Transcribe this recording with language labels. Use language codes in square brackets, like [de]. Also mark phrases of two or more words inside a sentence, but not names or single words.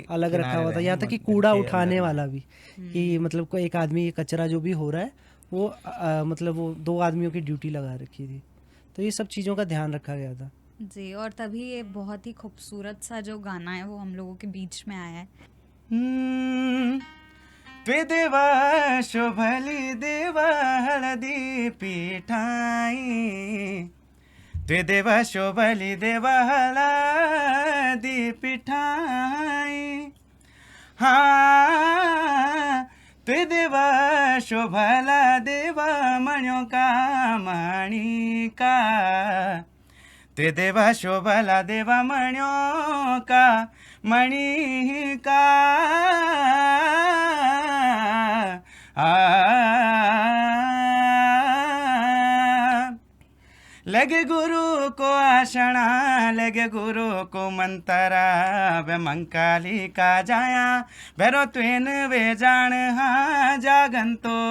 [hi] अलग रखा किनारे हुआ था। रहें, यहाँ तक कि मंदिर कूड़ा के उठाने अंदर ना वाला भी, कि मतलब कोई एक आदमी, ये कचरा जो भी हो रहा है वो मतलब वो 2 आदमियों की ड्यूटी लगा रखी थी। तो ये सब चीज़ों का ध्यान रखा गया था। जी। और तभी ये बहुत ही खूबसूरत सा जो गाना है वो हम लोगों के बीच में आया है। [gbm] त्वे देवा शोभली देवा हळदी पिठाई, त्वे देवा शोभली देवा हळदी पिठाई, हा त्वे देवा शोभला देवा म्हणो का माणिका, ते देवा शोभला देवा म्हणो का मणिका, लगे गुरु को आषणा, लगे गुरु को मंतरा, वे मंकाली का जाया भैरो त्वेन वे जान हा जागंतो,